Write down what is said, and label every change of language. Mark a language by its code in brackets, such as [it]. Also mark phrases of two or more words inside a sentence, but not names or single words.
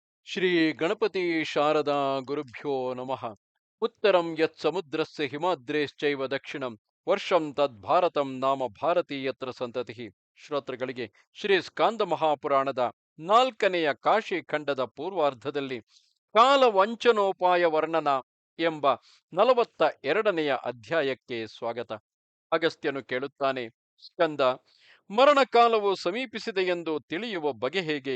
[sa] ಶ್ರೀ ಗಣಪತಿ ಶಾರದಾ ಗುರುಭ್ಯೋ ನಮಃ. ಉತ್ತರಂ ಯತ್ ಸಮುದ್ರಸ್ಯ ಹಿಮಾದ್ರೇಶ್ಚೈವ ದಕ್ಷಿಣಂ ವರ್ಷಂ ತದ್ಭಾರತಂ ನಾಮ ಭಾರತೀಯತ್ರ ಸಂತತಿ. [kn] ಶ್ರೋತೃಗಳಿಗೆ ಶ್ರೀ ಸ್ಕಾಂದ ಮಹಾಪುರಾಣದ 4ನೆಯ ಕಾಶಿ ಖಂಡದ ಪೂರ್ವಾರ್ಧದಲ್ಲಿ ಕಾಲವಂಚನೋಪಾಯ ವರ್ಣನ ಎಂಬ 42ನೆಯ ಅಧ್ಯಾಯಕ್ಕೆ ಸ್ವಾಗತ. ಅಗಸ್ತ್ಯನು ಕೇಳುತ್ತಾನೆ, ಸ್ಕಂದ, ಮರಣಕಾಲವು ಸಮೀಪಿಸಿದೆ ಎಂದು ತಿಳಿಯುವ ಬಗೆ ಹೇಗೆ?